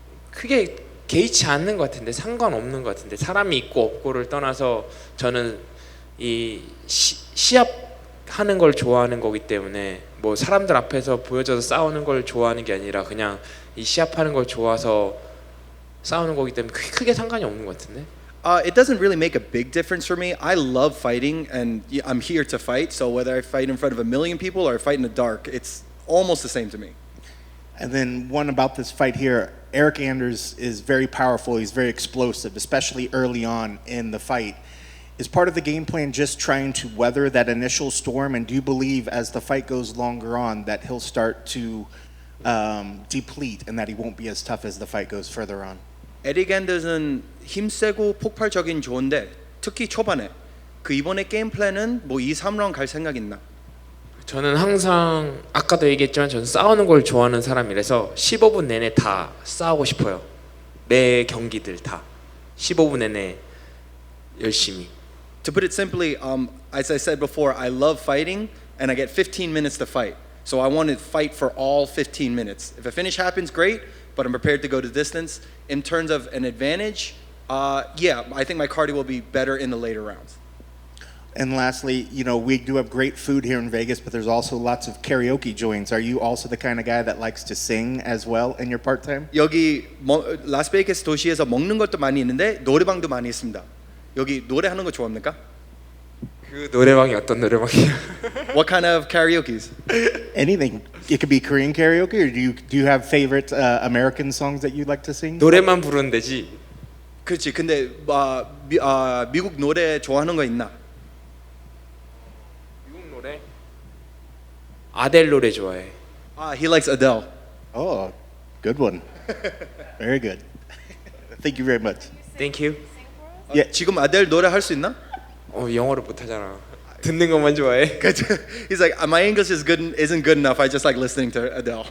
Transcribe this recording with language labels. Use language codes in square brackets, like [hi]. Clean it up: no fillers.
[ko] 크게 개의치 않는 것 같은데 상관없는 것 같은데 사람이 있고 없고를 떠나서 저는 이 시합하는 걸 좋아하는 거기 때문에 뭐 사람들 앞에서 보여줘서 싸우는 걸 좋아하는 게 아니라 그냥 이 시합하는 걸 좋아서 싸우는 거기 때문에 크게 상관이 없는 것 같은데. [en] It doesn't really make a big difference for me. I love fighting, and I'm here to fight. So whether I fight in front of 1 million people or I fight in the dark, it's almost the same to me. And then one about this fight here, Eryk Anders is very powerful. He's very explosive, especially early on in the fight. Is part of the game plan just trying to weather that initial storm? And do you believe as the fight goes longer on that he'll start to deplete and that he won't be as tough as the fight goes further on? [ko] 에릭 앤더슨 힘세고 폭발적인 좋은데 특히 초반에 그 이번에 게임 플랜은 뭐 2, 3라운드 갈 생각 있나? 저는 항상 아까도 얘기했지만 저는 싸우는 걸 좋아하는 사람이라서 15분 내내 다 싸우고 싶어요. 매 경기들 다 15분 내내 열심히. [en] To put it simply, as I said before, I love fighting and I get 15 minutes to fight. So I want to fight for all 15 minutes. If a finish happens, great, but I'm prepared to go the distance. In terms of an advantage, yeah, I think my cardio will be better in the later rounds. And lastly, you know, we do have great food here in Vegas, but there's also lots of karaoke joints. Are you also the kind of guy that likes to sing as well in your part-time? [ko] 여기 라스베이거스 도시에서 먹는 것도 많이 있는데 노래방도 많이 있습니다. 여기 노래하는 거 좋아합니까? 그 노래방이 어떤 노래방이야? [en] What kind of karaoke's? Anything. It could be Korean karaoke, or do you have favorite American songs that you like to sing? [ko] 노래만 부르는 데지. 그렇지. 근데 미국 노래 좋아하는 거 있나? 미국 노래? 아델 노래 좋아해. [en] He likes Adele. Oh, good one. Very good. Thank you very much. Thank you. Yeah. [ko] 지금 아델 노래 할 수 있나? 영어를 못 하잖아. 듣는 것만 좋아해. [en] He's like, my English isn't good enough. I just like listening to Adele.